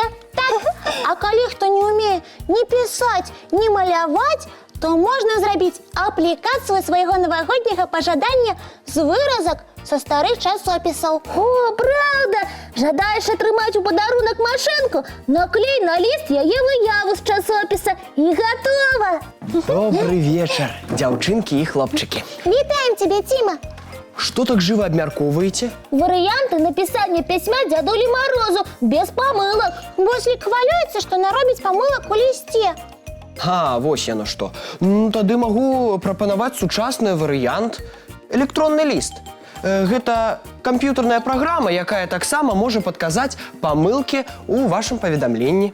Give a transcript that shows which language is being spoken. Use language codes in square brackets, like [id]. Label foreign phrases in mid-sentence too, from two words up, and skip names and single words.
[be] Так, а калі хто не ўмее ні пісаць, ні маляваць, то можна зрабіць аплікацыю свайго навагодняга пажадання з выразак са старых часопісаў. [ru] О, правда? [be] Жадаеш атрымаць у падарунак машынку? Наклей на ліст яе выяву з часопіса і гатова. [ru] Добрый вечер, [be] дзяўчынкі і хлопчыкі. Вітаем цябе, Ціма. [ru] Что так живо обмяркоўваеце? [be] Варыянты напісання пісьма дзядулі Морозу без памылак. Буслик хвалюецца, што наробіць памылак у лісце. А, вось яно што. Ну, тады магу прапанаваць сучасны варыянт. Электронны ліст. Гэта камп'ютарная праграма, якая таксама можа падказаць памылкі ў вашым паведамленні.